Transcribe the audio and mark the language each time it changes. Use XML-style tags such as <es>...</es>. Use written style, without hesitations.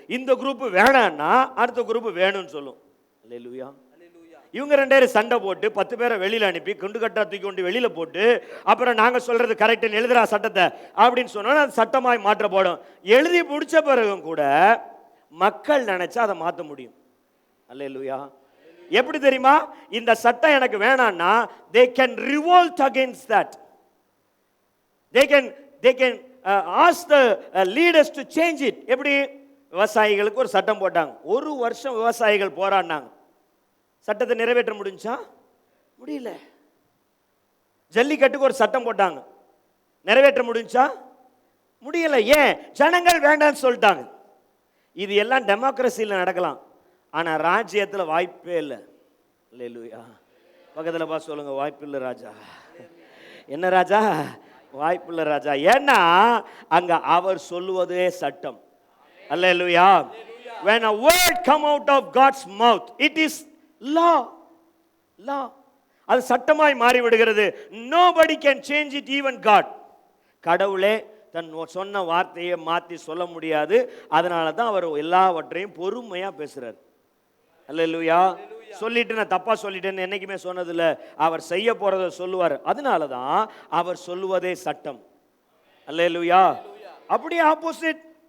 <ta>இந்த குரூப் வேணான்னா அடுத்த குரூப் வேணும்னு சொல்லும். அல்லேலூயா. இவங்க 2 பேரும் சண்டை போட்டு 10 பேரை வெளியில அனுப்பி குண்டு கட்டா தூக்கி கொண்டு வெளியில போட்டு, அப்புறம் நாங்க சொல்றது கரெக்ட்னு எழுதுறா சட்டத்தை அப்படின்னு சொன்னா அது சட்டமாய் மாற்றப்படும். எழுதி முடிச்ச பிறகும் கூட மக்கள் நினைச்சா அதை மாற்ற முடியும். அல்லேலூயா. எப்படி தெரியுமா? இந்த சட்டம் எனக்கு வேணாம்னா</ta> <en>they can revolt against that. they can ask the leaders to change it.</en> <ta>எப்படி? விவசாயிகளுக்கு ஒரு சட்டம் போட்டாங்க. 1 வருஷம் விவசாயிகள் போராடினாங்க. சட்டத்தை நிறைவேற்ற முடிஞ்சா? முடியல. ஜல்லிக்கட்டுக்கு ஒரு சட்டம் போட்டாங்க. நிறைவேற்ற முடிஞ்சா? முடியல. ஏன்? ஜனங்கள் வேண்டாம்னு சொல்லிட்டாங்க. இது எல்லாம் டெமோக்ரஸியில் நடக்கலாம். ஆனால் ராஜ்யத்தில் வாய்ப்பே இல்லை. அல்லேலூயா. பக்கத்தில் பார்த்து சொல்லுங்க, வாய்ப்பில்லை ராஜா. என்ன ராஜா? வாய்ப்பில்லை ராஜா. ஏன்னா அங்க அவர் சொல்லுவதே சட்டம். அல்லேலூயா.</ta> <en>When a word come out of God's mouth, it is law. Law.</en> <ta>அது சட்டமாய் மாறி விடுகிறது.</ta> <en>Nobody can change it, even God.</en> <ta>கடவுளே தன் சொன்ன வார்த்தையை மாற்றி சொல்ல முடியாது. அதனால தான் அவர் எல்லாவற்றையும் பொறுமையா பேசுறார். அல்லேலூயா. சொல்லிட்டு நான் தப்பா சொல்லிட்டேன்னு என்னைக்குமே சொன்னதில்லை. அவர் செய்ய போறதை சொல்லுவார். அதனால தான் அவர் சொல்லுவதே சட்டம். அல்லேலூயா. அப்படியே ஆப்போசிட்.</ta>